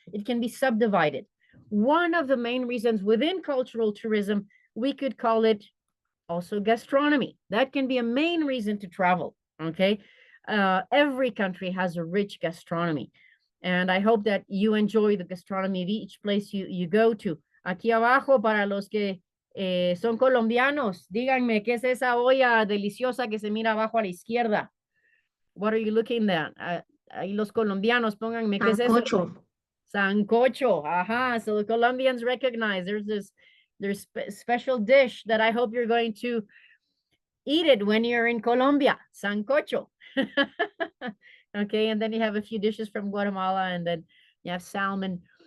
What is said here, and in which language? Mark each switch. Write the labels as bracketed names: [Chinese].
[English] It can be subdivided. One of the main reasons within cultural tourism, we could call it also gastronomy. That can be a main reason to travel. Okay. Every country has a rich gastronomy. And I hope that you enjoy the gastronomy of each place you go to. [Spanish] Aquí abajo, para los que son colombianos, díganme qué es esa olla deliciosa que se mira abajo a la izquierda. [English] What are you looking at? [Spanish] Ahí los colombianos, pónganme qué es eso. Sancocho. Sancocho. Aha. [English] So the Colombians recognize there's special dish that I hope you're going to eat it when you're in Colombia. Sancocho. Okay, and then you have a few dishes from Guatemala, and then you have salmon.